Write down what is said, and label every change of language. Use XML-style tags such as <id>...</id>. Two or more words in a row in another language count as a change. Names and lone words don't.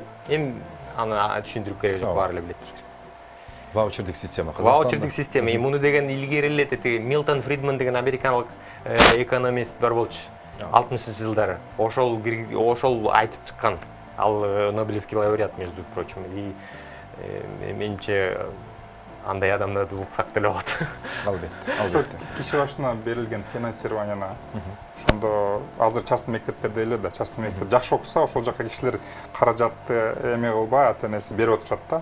<ky>Эми аны түшүндүрүп кереги жок, баары эле билет. Ваучердик система. Ваучердик система. Муну деген илгери эле Милтон Фридман деген америкалык экономист бар болчу. 60-жылдары. Ошол айтып чыккан.</ky> <ru>Ал Нобелевский лауреат, между прочим.</ru> <ky>И менимче андай адамдарды уксак деле болот. Албетте. Киши башына берилген финансированияны ошондо азыр частный мектептерде эле да, частный мектеп жакшы окуса, ошол жака кишилер каражатты эме кылбай, ата-энеси берип отурушат да.</ky>